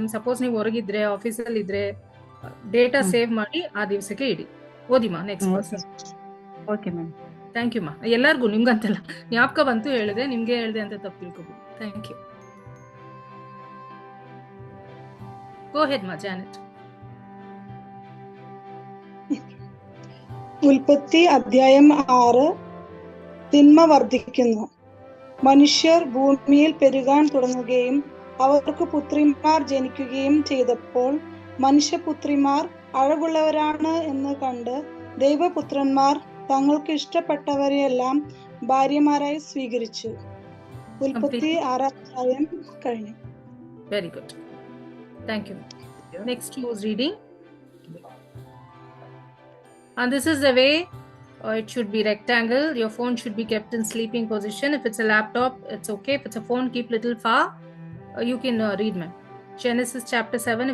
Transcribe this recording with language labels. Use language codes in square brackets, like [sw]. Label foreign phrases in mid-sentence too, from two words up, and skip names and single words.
[kn] ಸಪೋಸ್ ನೀವು ಹೊರಗಿದ್ರೆ, ಆಫೀಸಲ್ಲಿ ಇದ್ರೆ [en] data save [kn] ಮಾಡಿ ಆ ದಿವಸಕ್ಕೆ ಇಡಿ. ಓದಿಮಾ. ನೆಕ್ಸ್ಟ್. [en] okay ma'am. thank you ma. [kn] ಎಲ್ಲರಿಗೂ, ನಿಮ್ಗಂತಲ್ಲ, ಜ್ಞಾಪಕ ಬಂತು ಹೇಳಿದೆ, ನಿಮ್ಗೆ ಹೇಳಿದೆ ಅಂತ ತಪ್ಪು ತಿಳ್ಕೊಬೋದು. [en] thank you. go ahead ma, ಜಾನೆಟ್. [ml] ഉൽപ്പത്തി അധ്യായം 6. തിന്മ വർദ്ധിക്കുന്നു. മനുഷ്യർ ഭൂമിയിൽ പെരുകാൻ തുടങ്ങുകയും അവർക്ക് പുത്രിമാർ ജനിക്കുകയും ചെയ്തപ്പോൾ മനുഷ്യപുത്രിമാർ അഴകുള്ളവരാണ് എന്ന് കണ്ട് ദൈവപുത്രന്മാർ തങ്ങൾക്ക് ഇഷ്ടപ്പെട്ടവരെയെല്ലാം ഭാര്യമാരായി സ്വീകരിച്ചു. ഉൽപ്പത്തി 6 അധ്യായം കഴിഞ്ഞു. [en] very good. thank you. next who's reading? And this is the way it should be rectangle. Your phone should be kept in sleeping position. If it's a laptop, it's okay. If it's a phone, keep little far. You can read, ma'am. Genesis chapter 7.